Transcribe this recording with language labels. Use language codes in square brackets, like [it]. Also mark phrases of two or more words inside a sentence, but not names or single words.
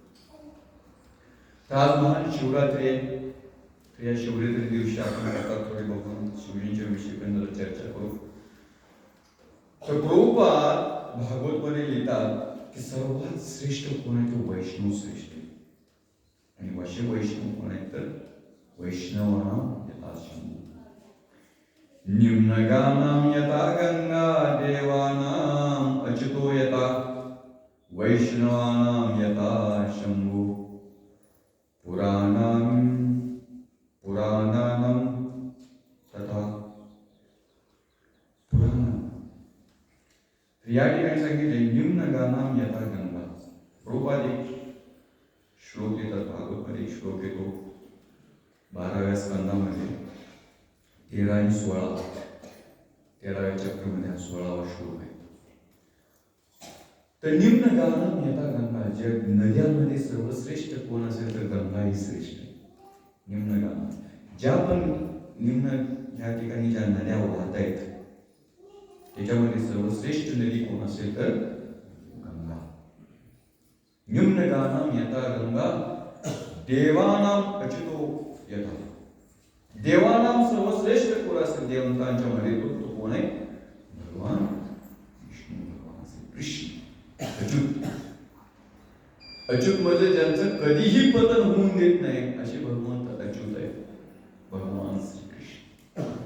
[mr] तर आज महान शिवरात्री आहे. तर या शिवरात्री दिवशी आपण आता थोडी भगवान शिवजींच्या विषयी पण जरा चर्चा करू. तर प्रभुपाद भागवतमध्ये लिहितात की सर्वात श्रेष्ठ कोण आहे, तो वैष्णव श्रेष्ठ आहे. आणि वैष्णव कोण आहे, तर [sa] वैष्णवानां यथा शंभू, निम्नगानां यथा गंगा, देवानां अच्युतो यथा, वैष्णवानां यथा शंभू, पुराणानां तथा पुराण. [mr] या ठिकाणी सांगितले [sa] निम्नगानां यथा गंगा. [mr] प्रभुपाद एक श्लोक येतात, भागवतमध्ये एक श्लोक येतो 12व्या स्कंदामध्ये 13 आणि 16. 13व्या चक्रामध्ये हा 16वा श्लोक आहे. [sa] तर निम्न गानां यथा गंगा, [mr] ज्या नद्यांमध्ये सर्वश्रेष्ठ कोण असेल तर गंगा ही श्रेष्ठ. [sa] निम्न गाना, [mr] ज्या पण निम्न या ठिकाणी ज्या नद्या वाहत आहेत त्याच्यामध्ये सर्वश्रेष्ठ नदी कोण असेल तर गंगा. [sa] निम्न गानां यथा गंगा, देवानां अच्युतो यथा. [mr] देवानां सर्वश्रेष्ठ कोण असेल देवतांच्या मध्ये तो कोण आहे, भगवान विष्णू. भगवान श्री कृष्ण अच्युत. अच्युत म्हणजे ज्यांचं कधीही पतन होऊन देत नाही असे भगवंत अच्युत आहे, भगवान श्री कृष्ण.